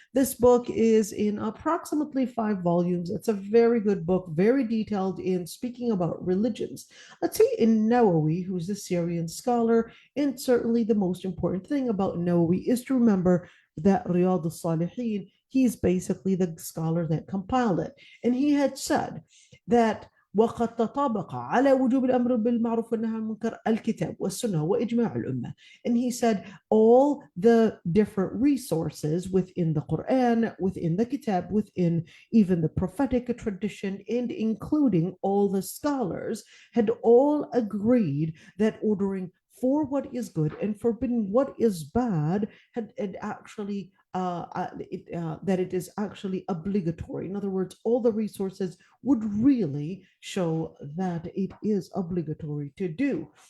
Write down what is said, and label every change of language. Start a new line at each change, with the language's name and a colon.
English: This book is in approximately 5 volumes. It's a very good book, very detailed in speaking about religions. Let's see, in Nawawi, who's the Syrian scholar, and certainly the most important thing about Nawawi is to remember that Riyadh al-Salihin, he's basically the scholar that compiled it. And he had said that
Arabic: وقد تطابق على وجوب الأمر بالمعروف والنهي عن المنكر الكتاب والسنة وإجماع الأمة.
English: And he said all the different resources within the Quran, within the Kitab, within even the prophetic tradition, and including all the scholars, had all agreed that ordering for what is good and forbidding what is bad had actually that it is actually obligatory. In other words, all the resources would really show that it is obligatory to do.